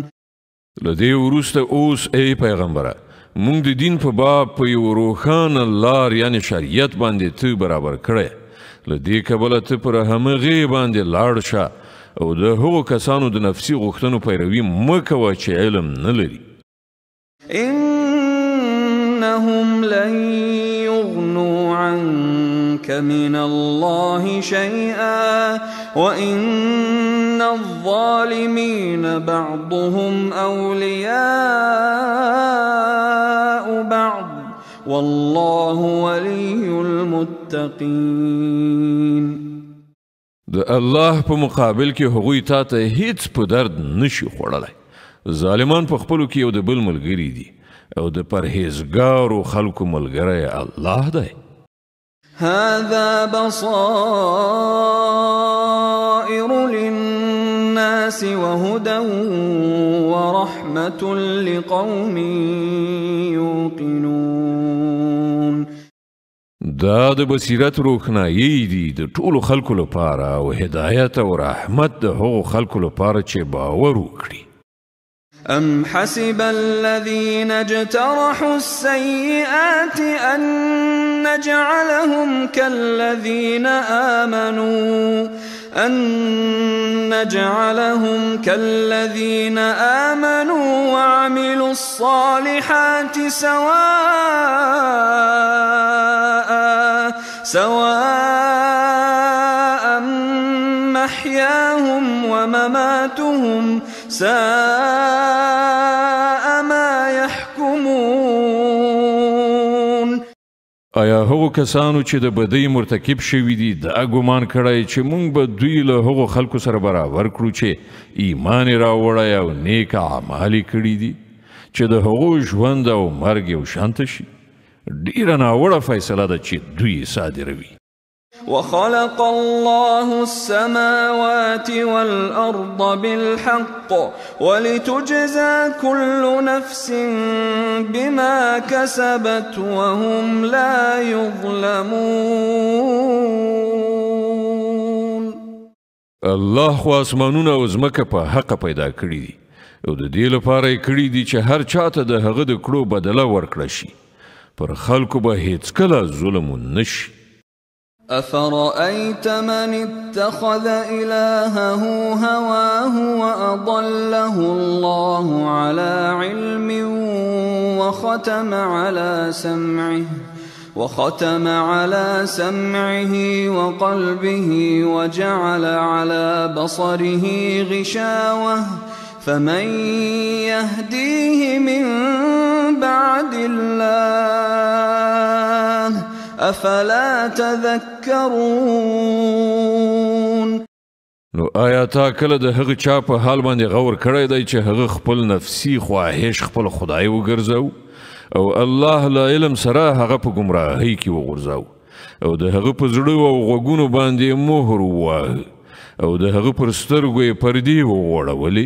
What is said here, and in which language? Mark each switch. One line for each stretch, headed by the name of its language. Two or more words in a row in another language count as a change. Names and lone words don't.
Pashto: لدې وروسته اوس ای پیغمبره موږ د دین په باب په یو روښانه لار یعنې شریعت باندې ته برابر کړی. له دې کبله ته پر همغې باندې لاړ شه او د هغو کسانو د نفسي غوښتنو پیروي مه کوه چې علم نه لري.
Arabic: إنهم لن يغنوا عنك من الله شيئا وإن الظالمين بعضهم أولياء بعض والله ولي المتقين.
Pashto: د الله په مقابل کې هغوی تا ته هیڅ په درد نشي خوړلی. ظالمان په خپلو کې یو د بل ملګري دي او د پرهیزګارو خلکو ملګری الله دی.
Arabic: هذا بصائر للناس وهدى ورحمة لقوم يوقنون.
Pashto: دا د بصیرت روښنایي دي د ټولو خلکو لپاره او هدایت او رحمت د هغو خلکو لپاره چې باور وکړي.
Arabic: أم حسب الذين اجترحوا السيئات أن نجعلهم كالذين آمنوا وعملوا الصالحات سواء محياهم ومماتهم ساء ما يحكمون.
Pashto: آیا هغو کسانو چې د بدۍ مرتکب شوي دي دا ګمان کړی چې موږ به دوی له هغو خلکو سره برابر کړو چې ایمان یې راوړی او نیک اعمال یې کړي دي چې د هغو ژوند او مرګ یو شانته شي؟ ډیره ناوړه فیصله ده چې دوی صادروي.
Arabic: وخلق الله السماوات والأرض بالحق ولتجزى كل نفس بما كسبت وهم لا يظلمون.
Pashto: الله خو اسمانونه او ځمکه په حق پیدا کړي دي او د دې لپاره یې کړي دي چې هر چاته د هغه د کړو بدله ورکړه شي. پر خلکو به هیڅکله ظلم نشي.
Arabic: أفرأيت من اتخذ إلهه هواه وأضله الله على علم وختم على سمعه وقلبه وجعل على بصره غشاوة فمن يهديه من بعد الله افلا تذكرون.
Pashto: نو آیا تا کله د هغه چا په حال باندې غور کړی دی چې هغه خپل نفسي خواهش خپل خدای وګرځاو او الله له علم سره هغه په ګمراهۍ کې وغورځاو او د هغه په زړه او غوږونو باندې مهر ووهه او د هغه پر سترګو یې پردې وغوړولې؟